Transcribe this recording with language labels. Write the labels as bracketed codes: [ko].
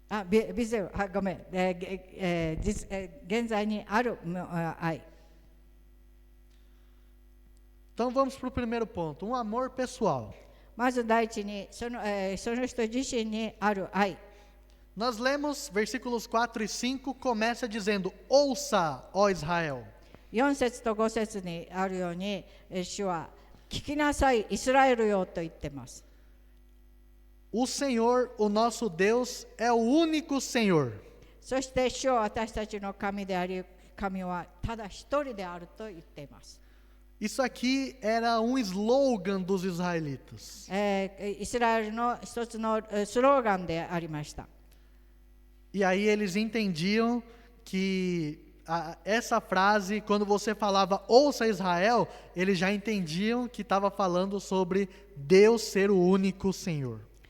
[ja] ビゼル、ごめん、現在にある愛。 [pt] Então vamos para o primeiro ponto, amor pessoal. [ja] まず第一にその人自身にある愛。 [pt] Nós lemos versículos 4 e 5, começa dizendo: Ouça, ó Israel. [ja] 4節と5節にあるように、主は聞きなさい、イスラエルよと言っています。 [pt] O Senhor, o nosso Deus, é o único Senhor. [ja] そして主は私たちの神であり、神はただ一人であると言っています。 [pt] Isso aqui era um slogan dos israelitas. [ja] イスラエルの一つのスローガンでありました。 [pt] E aí eles entendiam que essa frase, quando você falava ouça Israel, eles já entendiam que estava falando sobre Deus ser o único Senhor.